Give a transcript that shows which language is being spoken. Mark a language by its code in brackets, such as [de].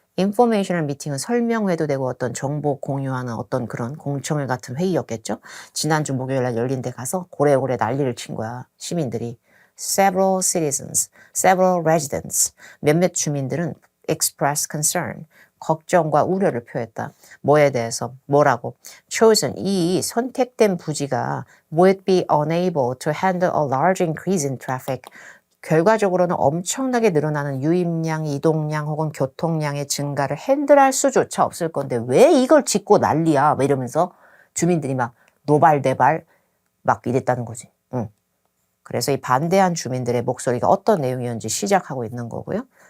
[ko] informational meeting은 설명회도 되고 어떤 정보 공유하는 어떤 그런 공청회 같은 회의였겠죠. 지난주 목요일날 열린 데 가서 고래고래 난리를 친 거야. 시민들이. [en] several citizens, several residents. [ko] 몇몇 주민들은 express concern. 걱정과 우려를 표했다. 뭐에 대해서? 뭐라고? [en] chosen, 이 선택된 부지가 would be unable to handle a large increase in traffic. [ko] 결과적으로는 엄청나게 늘어나는 유입량, 이동량 혹은 교통량의 증가를 핸들할 수조차 없을 건데 왜 이걸 짓고 난리야? 뭐 이러면서 주민들이 막 노발대발 막 이랬다는 거지. 응. 그래서 이 반대한 주민들의 목소리가 어떤 내용이었는지 시작하고 있는 거고요.